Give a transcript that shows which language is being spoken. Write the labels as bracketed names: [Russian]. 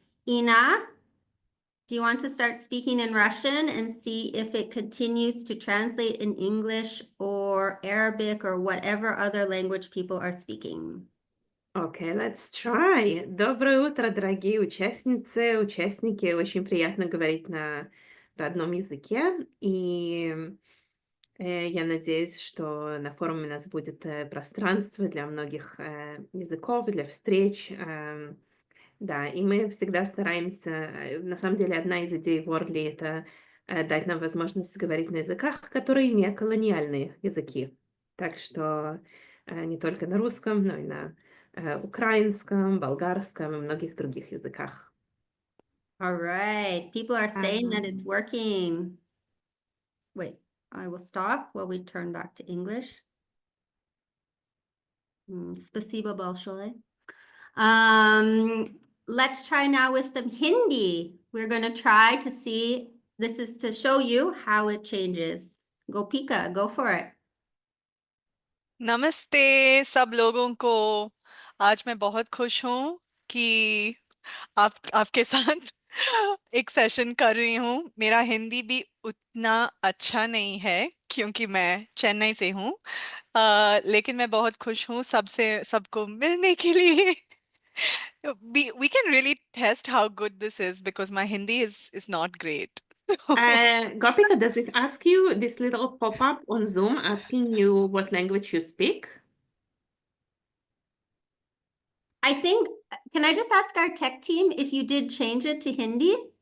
[English] Ina, do you want to start speaking in Russian and see if it continues to translate in English or Arabic or whatever other language people are speaking? Okay, let's try. [Russian] Доброе утро, дорогие участницы, участники. Очень приятно говорить на родном языке. И я надеюсь, что на форуме у нас будет пространство для многих языков, для встреч. Да, и мы всегда стараемся, на самом деле, одна из идей Wordly — это дать нам возможность говорить на языках, которые не колониальные языки. Так что не только на русском, но и на украинском, болгарском и многих других языках. [English] All right, people are saying that it's Ам, working. Wait, I will stop while we turn back to English. [Russian] Спасибо большое. [English] Let's try now with some Hindi. We're going to try to see, this is to show you how it changes. Gopika, go for it. [Hindi] नमस्ते सब लोगों को। आज मैं बहुत खुश हूँ कि आपके साथ एक सेशन कर रही हूँ। मेरा हिंदी भी उतना अच्छा नहीं है क्योंकि मैं चेन्नई से हूँ। लेकिन मैं बहुत खुश हूँ सबको मिलने के लिए। [English] We can really test how good this is because my Hindi is not great. Gopika, does it ask you this little pop-up on Zoom asking you what language you speak? I think, can I just ask our tech team if you did change it to Hindi?